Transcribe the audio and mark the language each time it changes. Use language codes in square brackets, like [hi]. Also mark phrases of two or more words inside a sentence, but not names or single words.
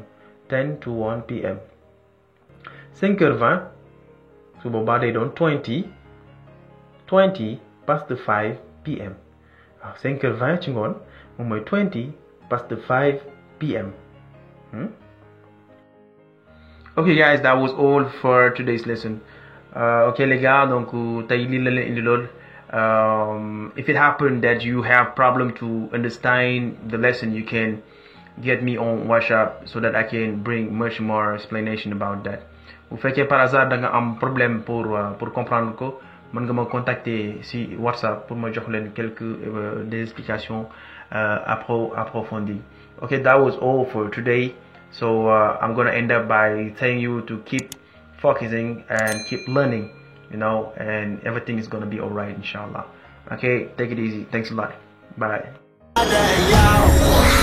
[en] 10 to 1 p.m. [wo] 5h20 su boobaa day doon [en] 20 past 5 p.m. [wo] waaw 5h20 ci ngoon moom mooy [en] 20 past 5 p.m. Okay guys, that was all for today's lesson. [fr] Ok les gars, donc [wo] tey lii la leen indi lool. [en] If it happened that you have problem to understand the lesson, you can get me on WhatsApp so that I can bring much more explanation about that. [wo] Bu fekkee [fr] par hasard [wo] da nga am [fr] problème pour comprendre [wo] ko, mën nga ma contacter si WhatsApp pour ma jox leen [fr] quelques des explications approfondies. [en] Okay, that was all for today. So I'm gonna end up by telling you to keep focusing and keep learning, and everything is gonna be alright, inshallah. Okay, take it easy. Thanks a lot. Bye.